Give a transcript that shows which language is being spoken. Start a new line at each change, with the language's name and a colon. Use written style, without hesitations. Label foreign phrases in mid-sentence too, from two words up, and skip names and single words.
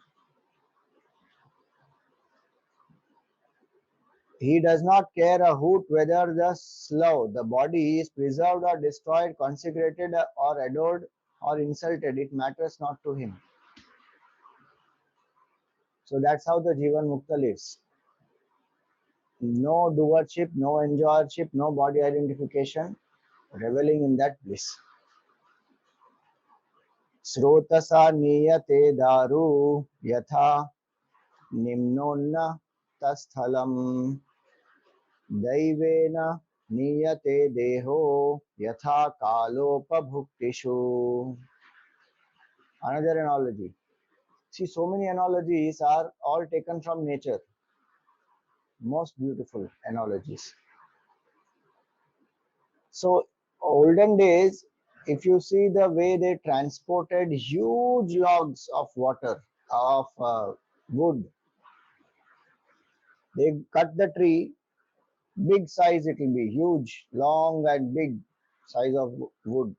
English: He does not care a hoot whether the slough, the body, is preserved or destroyed, consecrated or adored or insulted. It matters not to him. So that's how the Jivan Mukta lives. No doership, no enjoyership, no body identification, reveling in that bliss.
Sanskrit: Srotasa niyate daru yatha nimnonna tasthalam daivena niyate deho yatha kalopabhuktishu.
English: Another analogy. See, so many analogies are all taken from nature. Most beautiful analogies. So, olden days, if you see the way they transported huge logs of water, of wood, they cut the tree, big size it will be, huge, long and big size of wood.